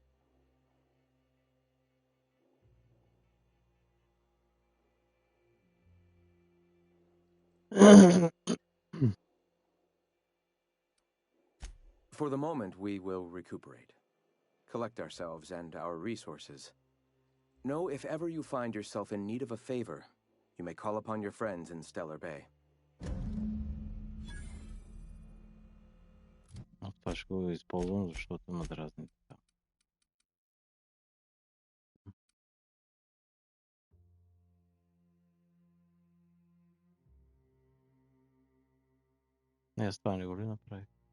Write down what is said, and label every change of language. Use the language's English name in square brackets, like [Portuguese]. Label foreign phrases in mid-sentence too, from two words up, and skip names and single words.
[English] For the moment, we will recuperate, collect ourselves and our resources. Know if ever you find yourself in need of a favor, you may call upon your friends in Stellar Bay. [Bulgarian] Това ще го използвам, защото ме дразни така. Не, аз това не го ли направих?